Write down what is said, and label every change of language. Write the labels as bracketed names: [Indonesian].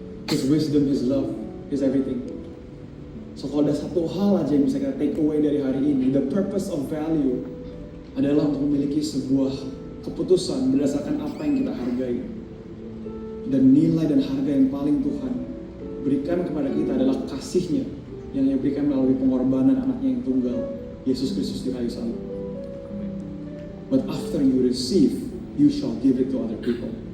[English] His wisdom, His love, His everything. [Indonesian] So kalau ada satu hal aja yang bisa kita [English] take away [Indonesian] dari hari ini, [English] the purpose of value [Indonesian] adalah untuk memiliki sebuah keputusan berdasarkan apa yang kita hargai. Dan nilai dan harga yang paling Tuhan berikan kepada kita adalah kasih-Nya yang Dia berikan melalui pengorbanan anaknya yang tunggal, Yesus Kristus di kayu salib. [English] But after you receive, you shall give it to other people.